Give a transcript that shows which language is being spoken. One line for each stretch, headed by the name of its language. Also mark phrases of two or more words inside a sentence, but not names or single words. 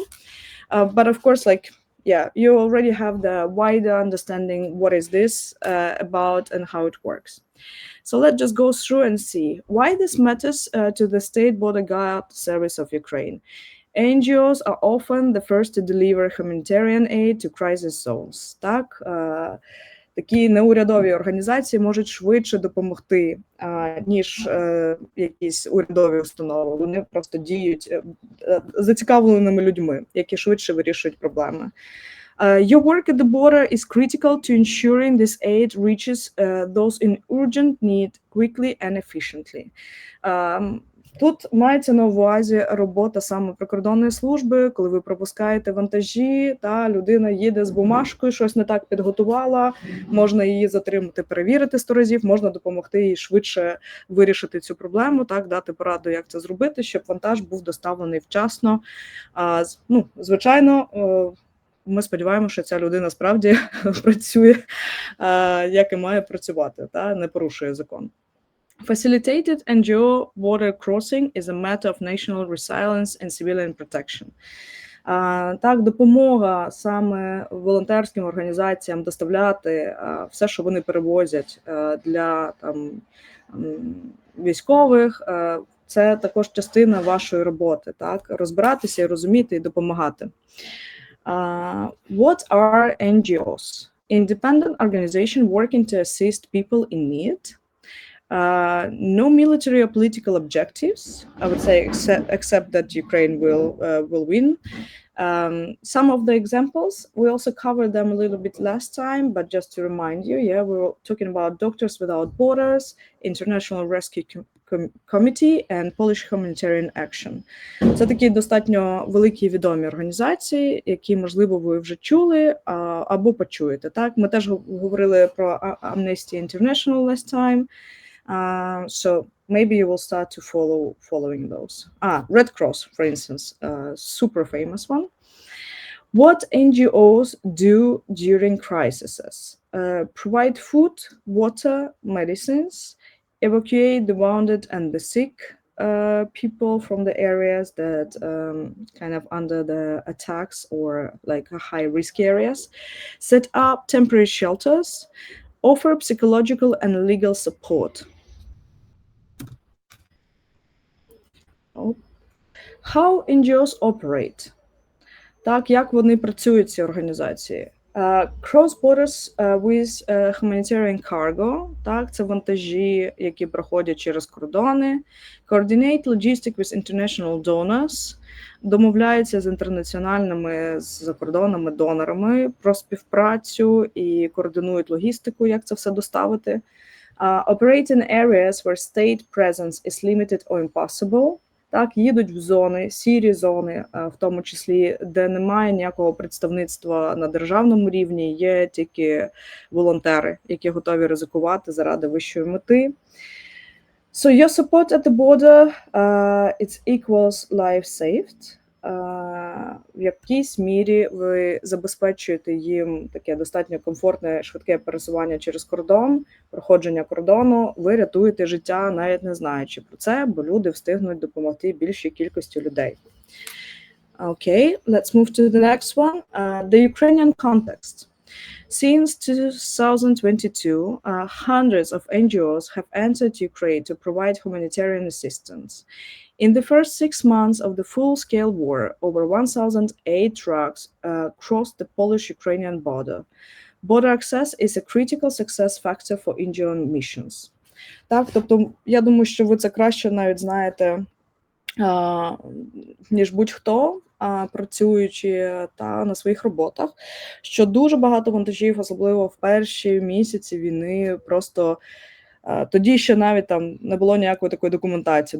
English: But of course, yeah, you already have the wider understanding what is this about and how it works. So let's just go through and see why this matters to the State Border Guard Service of Ukraine. NGOs are often the first to deliver humanitarian aid to crisis zones.
Ukrainian: Так, такі неурядові організації можуть швидше допомогти, ніж якісь урядові установи. Вони просто діють зацікавленими людьми, які швидше вирішують проблеми.
English: Your work at the border is critical to ensuring this aid reaches those in urgent need quickly and efficiently.
Ukrainian: Тут мається на увазі робота саме прикордонної служби, коли ви пропускаєте вантажі, та людина їде з бумажкою, щось не так підготувала, можна її затримати, перевірити 100 разів, можна допомогти їй швидше вирішити цю проблему, так, дати пораду, як це зробити, щоб вантаж був доставлений вчасно. Звичайно, ми сподіваємося, що ця людина справді працює, як і має працювати, та не порушує закон.
English: Facilitated NGO border crossing is a matter of national resilience and civilian protection.
Ukrainian: Так, допомога саме волонтерським організаціям доставляти все, що вони перевозять для там, військових, це також частина вашої роботи, так, розбиратися і розуміти і допомагати.
English: What are NGOs? Independent organization working to assist people in need. No military or political objectives, I would say, except that Ukraine will win. Some of the examples, we also covered them a little bit last time, but just to remind you, yeah, we were talking about Doctors Without Borders, International Rescue Committee and Polish Humanitarian Action.
Ukrainian: Це такі достатньо великі і відомі організації, які, можливо, ви вже чули або почуєте. Так? Ми теж говорили про Amnesty International
English: last time. So maybe you will start to following those. Red Cross, for instance, super famous one. What NGOs do during crises? Provide food, water, medicines, evacuate the wounded and the sick people from the areas that kind of under the attacks or like high risk areas, set up temporary shelters, offer psychological and legal support. How NGOs operate?
Ukrainian: Так, як вони працюють, ці організації?
English: Cross borders with humanitarian cargo,
Ukrainian: так, це вантажі, які проходять через кордони.
English: Coordinate logistics with international donors,
Ukrainian: домовляються з інтернаціональними закордонними донорами про співпрацю і координують логістику, як це все доставити.
English: Operate in areas where state presence is limited or impossible.
Ukrainian: Так, їдуть в зони, сірі зони, в тому числі, де немає ніякого представництва на державному рівні, є тільки волонтери, які готові ризикувати заради вищої мети.
English: So your support at the border, it equals life saved.
Ukrainian: В якійсь мірі ви забезпечуєте їм таке достатньо комфортне, швидке пересування через кордон, проходження кордону, ви рятуєте життя, навіть не знаючи про це, бо люди встигнуть допомогти більшій кількості людей.
English: Okay, let's move to the next one. The Ukrainian context. Since 2022, hundreds of NGOs have entered Ukraine to provide humanitarian assistance. In the first 6 months of the full-scale war, over 1,008 trucks crossed the Polish-Ukrainian border. Border access is a critical success factor for NGO missions.
Ukrainian: Так, тобто, я думаю, що ви це краще навіть знаєте, ніж будь-хто, працюючи на своїх роботах, що дуже багато вантажів, особливо в перші місяці війни, просто тоді ще навіть там не було ніякої такої документації.